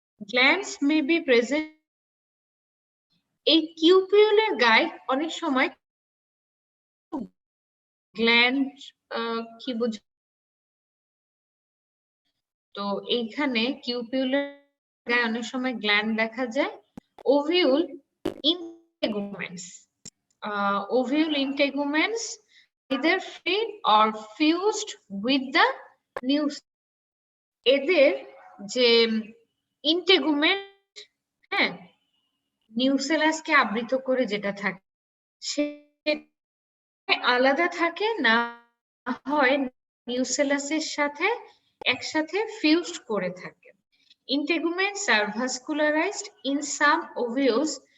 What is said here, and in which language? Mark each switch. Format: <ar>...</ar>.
<en>glands may be present,</en> <bn>এই কিউপিউলের গায়ে অনেক সময় গ্ল্যান্ড কি বুঝ, তো এইখানে কিউপিউলের গায়ে অনেক সময় গ্ল্যান্ড দেখা যায়।</bn> <en>Ovule integuments, ovule integuments either free or fused with the new।</en> <bn>এদের যে ইন্টেগুমেন্ট, হ্যাঁ নিউসেলাসকে আবৃত করে যেটা থাকে সে আলাদা থাকে, না হয় নিউসেলাসের সাথে একসাথে ফিউজড করে থাকে।</bn> <en>Integuments are vascularized in some ovules.</en>